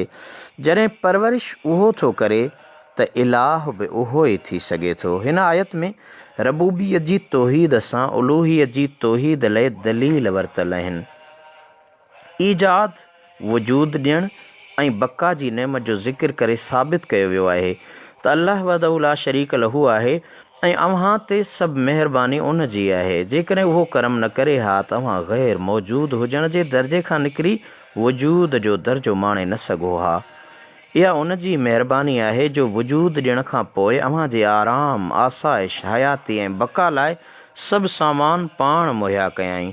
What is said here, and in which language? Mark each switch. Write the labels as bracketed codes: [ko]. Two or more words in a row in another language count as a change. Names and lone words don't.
[sd] जॾहिं परवरिश उहो थो करे त इलाह बि उहो ई थी सघे थो। हिन आयत में रबूबियत जी तौहीद सां उलूहियत जी तौहीद लाइ दलील वरितल आहिनि। ईजाद, वजूद ॾियणु ऐं बका जी नेमत जो ज़िक्र करे साबित कयो वियो आहे त अल्लाह [ar] وحده لا شريك له [sd] आहे ऐं अव्हां ते सभु महिरबानी उन जी आहे। जेकॾहिं उहो करम न करे हा त अव्हां ग़ैर मौजूद हुजण जे दर्जे खां निकिरी वजूद जो दर्जो माणे न सघो हा। इहा उन जी महिरबानी आहे जो वजूद ॾियण खां पोइ अव्हां जे आराम, आसाइश, हयाती ऐं बका लाइ सभु सामान पाण मुहैया कयाईं।